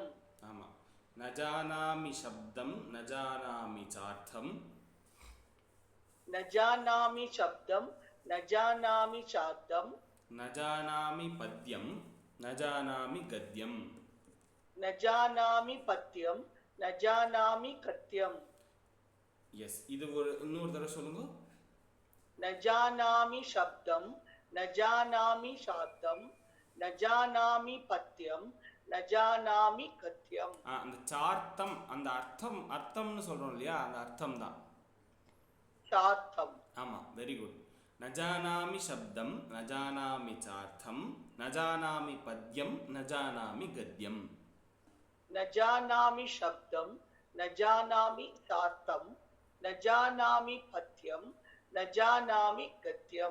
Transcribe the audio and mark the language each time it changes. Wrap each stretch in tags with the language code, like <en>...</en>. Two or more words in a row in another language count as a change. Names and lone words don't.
<sa>ஆமா न जानामि शब्दम न जानामि चार्थम न जानामि शब्दं न जानामि सार्थं न जानामि पद्यम न जानामि गद्यम न जानामि पद्यं न जानामि कथ्यं</sa> <ta>எஸ் இது ஒரு இன்னொரு தடவை சொல்லுங்க.</ta> <sa>न जानामि शब्दं न जानामि सार्थं न जानामि पद्यं न जानामि कथ्यं.</sa> <ta>அந்த சார்த்தம் அந்த அர்த்தம்னு சொல்றோம் இல்லையா, அந்த அர்த்தம் தான்</ta> <sa>सार्थं.</sa> <ta>ஆமா,</ta> <en>very good.</en> <sa>न जानामि शब्दं न जानामि चार्थं न जानामि पद्यं न जानामि गद्यं न जानामि शब्दं न जानामि सार्थं न जानामि पद्यं न जानामि गद्यं.</sa>